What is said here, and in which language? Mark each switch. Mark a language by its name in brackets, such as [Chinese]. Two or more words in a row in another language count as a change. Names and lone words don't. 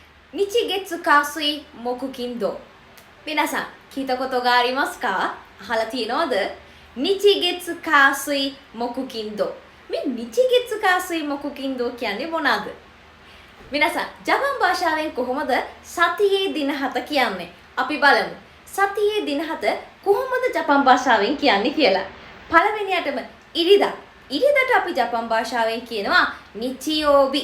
[Japanese] 日月火水木金土。皆さん、聞いたことがありますか？ [Sinhala] අහලා තියෙනවද? [Japanese] 日月火水木金土. [Sinhala] මේ [Japanese] 日月火水木金土 [Sinhala] කියන්නේ මොනවාද? [Japanese] 皆さん, [Sinhala] ජපන් භාෂාවෙන් කොහොමද සතියේ දින 7 කියන්නේ? අපි බලමු. සතියේ දින 7 කොහොමද ජපන් භාෂාවෙන් කියන්නේ කියලා. පළවෙනියටම ඉරිදා. ඉරිදාට අපි ජපන් භාෂාවෙන් කියනවා නිචියෝබි.